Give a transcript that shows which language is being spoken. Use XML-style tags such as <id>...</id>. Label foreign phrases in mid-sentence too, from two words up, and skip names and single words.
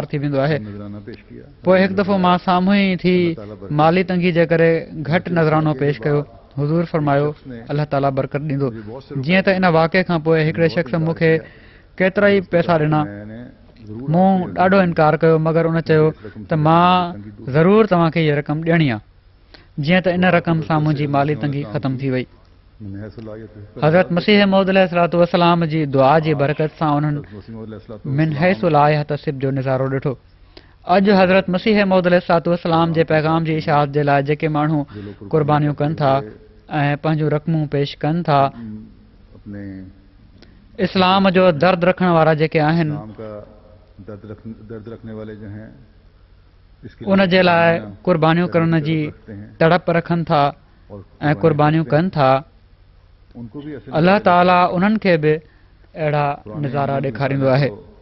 <sd>थी वेंदो आहे पोइ हिकु दफ़ो मां साम्हूं ई थी माली तंगी जे करे घटि नज़रानो पेश कयो हुज़ूर फरमायो अलाह ताला बरकत ॾींदो जीअं त इन वाक़े खां पोइ हिकिड़े शख़्स मूंखे केतिरा ई पैसा ॾिना मूं ॾाढो इनकार कयो मगर उन चयो त मां ज़रूरु तव्हांखे हीअ रक़म ॾियणी आहे जीअं त इन रक़म सां मुंहिंजी माली तंगी ख़तम थी वई हज़रत मसीह मौद अलैहिस्सलाम जी दुआ जी बरकत सां उन्हनि</sd> <ar>من حيث لا يحتسب</ar> <sd>जो नज़ारो ॾिठो अॼु हज़रत मसीह मौद अलैहिस्सलाम जे पैगाम जी इशाअत जे लाइ जेके माण्हू क़ुर्बानियूं कनि था ऐं पंहिंजूं रक़मूं पेश कनि था इस्लाम जो दर्द रखण वारा जेके आहिनि उन जे लाइ क़ुर्बानियूं करण जी तड़प रखनि था ऐं क़ुर्बानियूं कनि था अलाह ताला उन्हनि खे बि अहिड़ा नज़ारा ॾेखारींदो आहे</sd>